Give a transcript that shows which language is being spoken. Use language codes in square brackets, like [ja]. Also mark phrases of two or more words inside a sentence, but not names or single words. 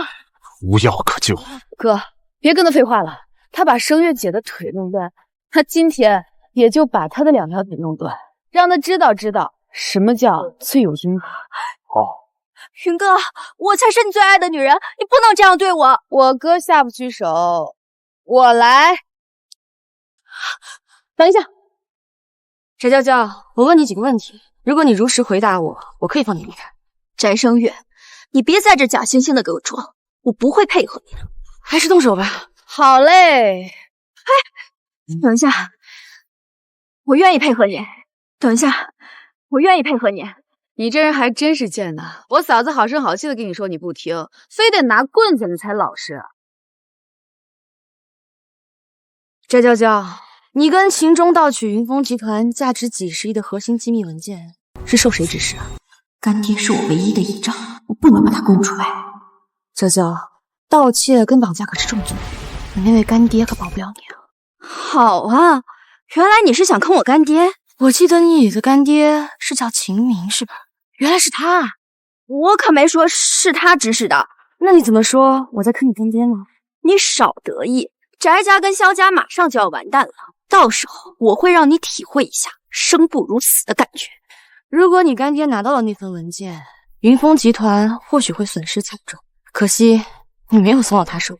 [zh] 無藥可救。哥，別跟他廢話了。他把聲月姐的腿弄斷，他今天也就把他的2條腿弄斷，讓他知道什麼叫罪有應得。好，雲哥，我才是你最愛的女人，你不能這樣對我。我哥下不去手，我來。等一下，翟嬌嬌，我問你幾個問題，如果你如實回答我，我可以放你離開。翟聲月，你別在這假惺惺的給我裝，我不會配合你的。還是動手吧。好嘞。哎，等一下，我願意配合你。等一下，我願意配合你。你這人還真是賤吶！我嫂子好聲好氣的跟你說你不聽，非得拿棍子你才老實。翟嬌嬌，你跟秦鐘盜取雲峰集團價值幾十億的核心機密文件，是受誰指使啊？乾爹是我唯一的依仗，我不能把他供出來。嬌嬌，盜竊跟綁架可是重罪，你那位乾爹可保不了你啊。好啊，原來你是想坑我乾爹。我記得你的乾爹是叫秦明是吧？原來是他，我可沒說是他指使的。那你怎麼說我在坑你乾爹呢？你少得意，翟家跟蕭家馬上就要完蛋了，到時候我會讓你體會一下生不如死的感覺。如果你乾爹拿到了那份文件，雲峰集團或許會損失慘重，可惜你沒有送到他手裡。